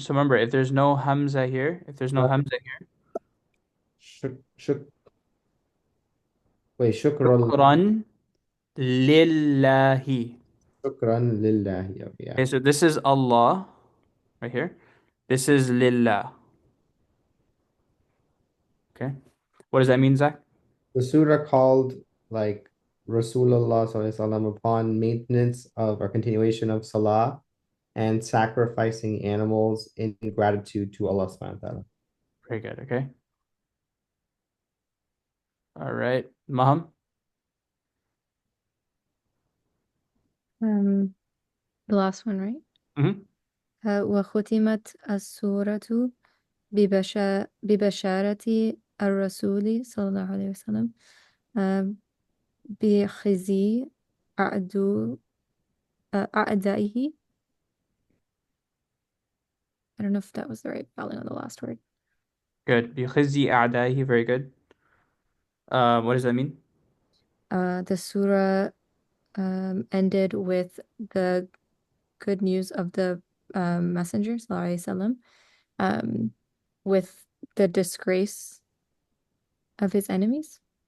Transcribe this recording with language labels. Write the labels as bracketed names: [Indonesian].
[English] So remember, if there's no hamza here, if there's no hamza here, [Arabic] شك شك [English] wait [Arabic] شكرا shukran lillahi. شكرا لله. [English] Okay, yeah. Okay, so this is Allah right here. This is lillah. Okay. What does that mean, Zach? The surah called like Rasulullah Sallallahu Alaihi Wasallam upon maintenance of or continuation of salah and sacrificing animals in gratitude to Allah subhanahu wa ta'ala. Very good. Okay. All right. Maham. Um, the last one, right? Mm-hmm. [Arabic] وختمت السورة ببشارة الرسول صلى الله عليه وسلم بخزي أعدائه. [English] I don't know if that was the right spelling on the last word. Good. [Arabic] بخزي أعدائه. [English] Very good. What does that mean? The surah ended with the good news of the messenger sallallahu alaihi wasallam, with the disgrace of his enemies.